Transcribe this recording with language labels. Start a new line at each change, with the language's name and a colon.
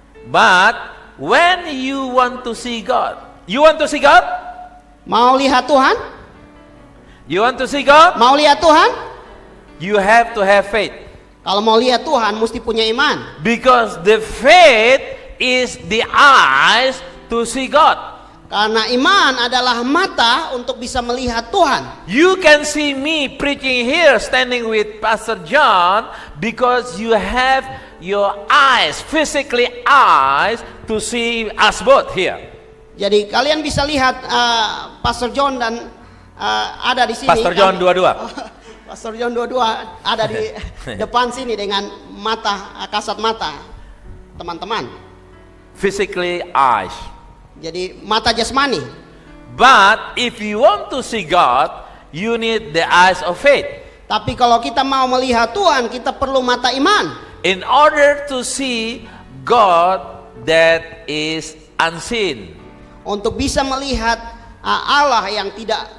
English: But when you want to see God, you want to see God?
Indonesian: Mau lihat Tuhan?
English: You want to see God?
Indonesian: Mau lihat Tuhan?
English: You have to have faith.
Indonesian: Kalau mau lihat Tuhan mesti punya iman.
English: Because the faith is the eyes to see God.
Indonesian: Karena iman adalah mata untuk bisa melihat Tuhan.
English: You can see me preaching here, standing with Pastor John, because you have your eyes, physically eyes, to see us both here.
Indonesian: Jadi kalian bisa lihat Pastor John dan ada di sini. Pastor John dua-dua. Pastor John dua-dua ada di depan sini dengan mata, kasat mata teman-teman.
English: Physically eyes.
Indonesian: Jadi mata jasmani.
English: But if you want to see God, you need the eyes of faith.
Indonesian: Tapi kalau kita mau melihat Tuhan, kita perlu mata iman.
English: In order to see God that is unseen.
Indonesian: Untuk bisa melihat Allah yang tidak